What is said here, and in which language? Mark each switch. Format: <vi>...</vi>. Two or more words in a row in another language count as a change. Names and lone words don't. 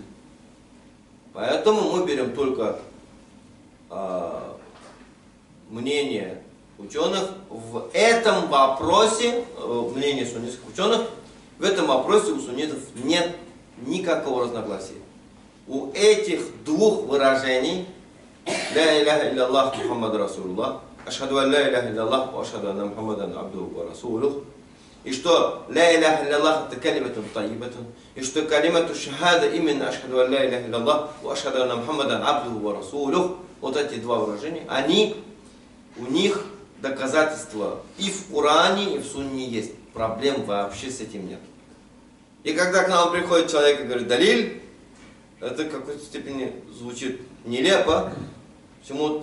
<ru>Поэтому мы берем только мнение ученых в этом вопросе, мнение суннитских ученых, в этом вопросе у суннитов нет никакого разногласия. У этих двух выражений</ru> <ar>لا إله إلا الله محمد رسول الله أشهد أن لا إله إلا الله وأشهد أن محمدا عبده ورسوله,</ar> <ru>и что</ru> <ar>لا إله إلا الله это كلمة طيبة,</ar> <ru>и что</ru> <ar>كلمة شهادة именно أشهد أن لا إله إلا الله وأشهد أن محمدا عبده ورسوله,</ar> <ru>вот эти два выражения, у них доказательства и в Коране, и в Сунне есть. Проблем вообще с этим нет. И когда к нам приходит человек и говорит далиль, это в какой-то степени звучит нелепо. Почему?</ru>